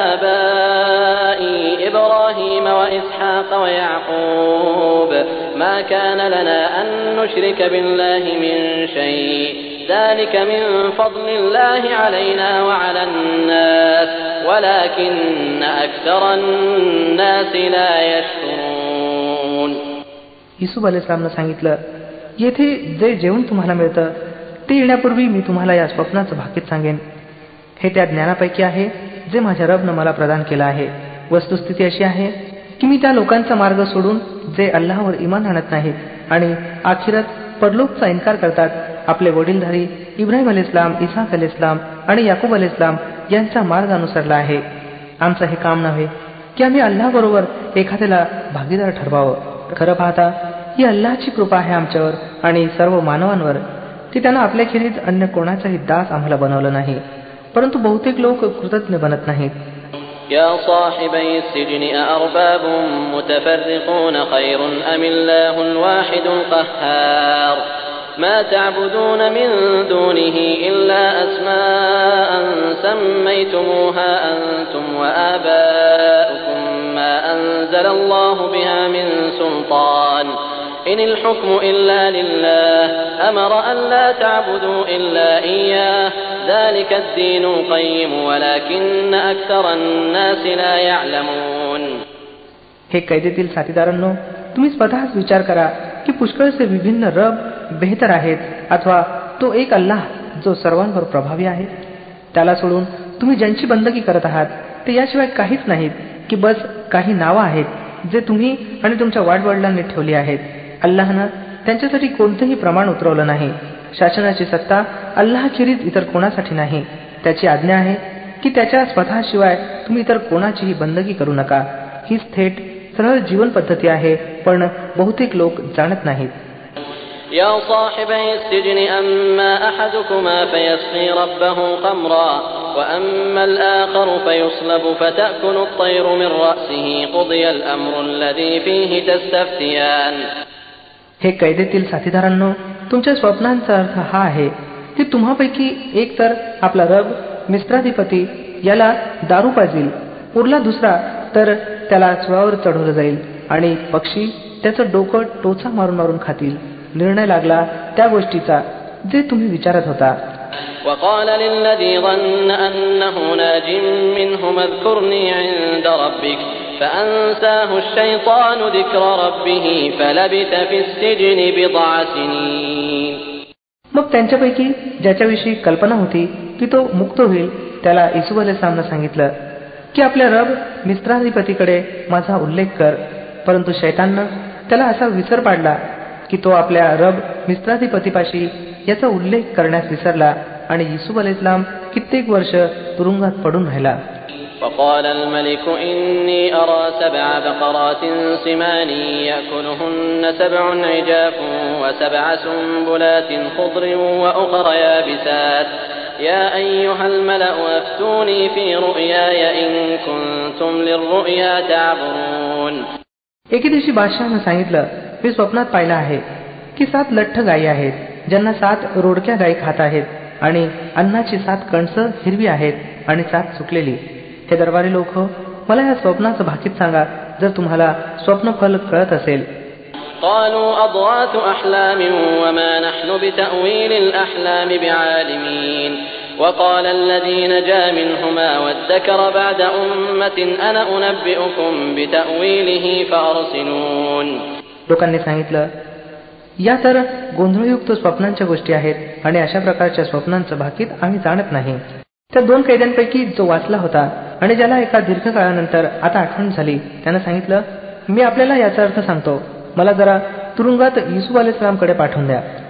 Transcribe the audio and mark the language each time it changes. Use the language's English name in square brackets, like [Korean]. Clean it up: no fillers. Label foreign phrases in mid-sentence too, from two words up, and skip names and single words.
[Arabic] آبائي إبراهيم وإسحاق ويعقوب ما كان لنا أن نشرك بالله من شيء ذلك من فضل الله علينا وعلى الناس ولكن أكثر الناس لا يشكرون. [Marathi] युसूफ अलैहिस्सलामनं सांगितलं, येथे जे जेवण तुम्हाला मिळतं ते येण्यापूर्वी मी तुम्हाला या स्वप्नाचं भाकीत सांगेन. हे त्या ज्ञानापैकी आहे जे माझ्या रबनं मला प्रदान केलं आहे. वस्तुस्थिती अशी आहे की मी त्या लोकांचा मार्ग सोडून जे अल्लाहवर इमान आणत नाहीत आणि आखिरत परलोकचा इन्कार करतात, आपले वडीलधारी इब्राहिम अलैहिस्सलाम, इसाक अलैहिस्सलाम आणि याकूब अलैहिस्सलाम यांचा मार्ग अनुसरला आहे. आमचं हे काम नव्हे की आम्ही अल्लाहबरोबर एखाद्याला भागीदार ठरवावं. खरं पाहता ही अल्लाहची कृपा आहे आमच्यावर आणि सर्व मानवांवर की त्यानं आपल्याखेरीज अन्य कोणाचाही दास आम्हाला बनवलं नाही. परंतु बहुतेक लोक कृतज्ञ बनत नाहीत. [Arabic] يا صاحبي السجن أأرباب متفرقون خير أم الله الواحد القهار ما تعبدون من دونه إلا أسماء سميتموها أنتم وآباؤكم ما أنزل الله بها من سلطان إن الحكم إلا لله أمر أن لا تعبدوا إلا إياه ذلك الدين القيم ولكن أكثر الناس لا يعلمون. [Marathi] हे कैदेतील साथीदारांनो, तुम्ही स्वतःच विचार करा की पुष्कळसे विभिन्न रब बेहतर आहेत अथवा तो एक अल्लाह जो सर्वांवर प्रभावी आहे. त्याला सोडून तुम्ही ज्यांची बंदगी करत आहात ते याशिवाय काहीच नाहीत की बस काही नावं आहेत जे तुम्ही आणि तुमच्या वाडवडिलांनी ठेवली आहेत. अल्लाहनं त्यांच्यासाठी कोणतंही प्रमाण उतरवलं नाही. शासनाची सत्ता अल्लाहखेरीज इतर कोणासाठी नाही. त्याची आज्ञा आहे की त्याच्या स्वतःशिवाय तुम्ही इतर कोणाचीही बंदगी करू नका. हीच थेट सरळ जीवन पद्धती आहे, पण बहुतेक लोक जाणत नाहीत. [Arabic] يا صاحبي السجن أما أحدكما فيسقي ربه خمرا وأما الآخر فيصلب فتأكل الطير من رأسه قضي الأمر الذي فيه تستفتيان. [Marathi] हे कैदेतील साथीदारांनो, तुमच्या स्वप्नांचा अर्थ हा आहे की तुम्हापैकी एक तर आपला रब मिस्त्राधिपती याला दारू पाजील, उरला दुसरा तर त्याला स्वरावर चढवलं जाईल आणि पक्षी त्याचं डोकं टोचा मारून मारून खातील. निर्णय लागला त्या गोष्टीचा जे तुम्ही विचारत होता. [Arabic] وقال للذي ظن أنه ناج منهما اذكرني عند ربك فأنساه الشيطان ذكر ربه فلبث في السجن بضع سنين. [Marathi] मग त्यांच्यापैकी ज्याच्याविषयी कल्पना होती की तो मुक्त होईल त्याला येशू अलैहिस्सलामने सांगितलं की आपल्या रब मिस्त्राधिपतीकडे माझा उल्लेख कर. परंतु शैताननं त्याला असा विसर पाडला की तो आपल्या रब मिस्त्राधिपतीपाशी याचा उल्लेख करण्यास विसरला आणि येशू अलैहिस्सलाम कित्येक वर्ष तुरुंगात पडून राहिला. [Arabic] وقال الملك إني أرى 7 بقرات سمان يأكلهن 7 عجاف و7 سنبلات خضر وأخر يابسات يا أيها الملأ أفتوني في رؤياي إن كنتم للرؤيا تعبرون. [Marathi] एके दिवशी बादशहानं सांगितलं, मी स्वप्नात पाहिलं आहे की 7 लठ्ठ गायी आहेत ज्यांना 7 रोडक्या गायी खात आहेत आणि अन्नाची 7 कणसं हिरवी आहेत आणि 7 सुकलेली. हे दरबारी लोक, मला या स्वप्नाचं भाकीत सांगा जर तुम्हाला स्वप्नफल कळत असेल. [Arabic] قالوا أضغاث أحلام وما نحن بتأويل الأحلام بعالمين وقال الذي نجا منهما وادكر بعد أمة أنا أنبئكم بتأويله فأرسلون. [Marathi] लोकांनी सांगितलं, या तर गोंधळयुक्त स्वप्नांच्या गोष्टी आहेत आणि अशा प्रकारच्या स्वप्नांचं भाकीत आम्ही जाणत नाही. त्या 2 कैद्यांपैकी जो वाचला होता आणि ज्याला एका दीर्घकाळानंतर आता आठवण झाली त्यानं सांगितलं, मी आपल्याला याचा अर्थ सांगतो, मला जरा तुरुंगात येशू अलैहिस्सलामकडे पाठवून द्या.